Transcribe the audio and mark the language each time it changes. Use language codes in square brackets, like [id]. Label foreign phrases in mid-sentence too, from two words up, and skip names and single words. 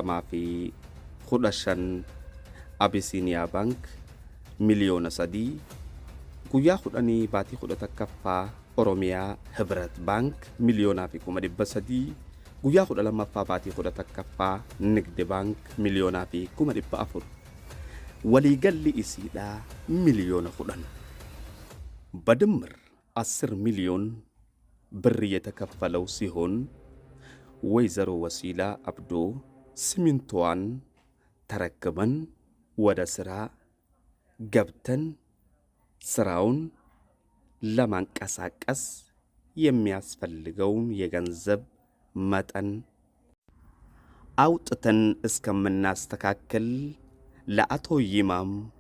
[om] 2015 Abisiiniyaa Bank miliyoona 3 guyyaa 10 baatii 11ffaa Oromiyaa Hibrat Bank miliyoonaa fi 300 guyyaa 12ffaa baatii 11ffaa Nigdi Bank miliyoonaa fi 400 waliigalli isiidhaa miliyoona 10 [am] በድምር 10 ሚሊዮን ብር የተከፈለው ሲሆን ወይዘሮ ወሲላ አብዶ ሲሚንቶዋን ተረክበን ወደ ስራ ገብተን ስራውን ለማንቀሳቀስ የሚያስፈልገውን የገንዘብ መጠን አውጥተን እስከምናስተካክል ለአቶ ይማም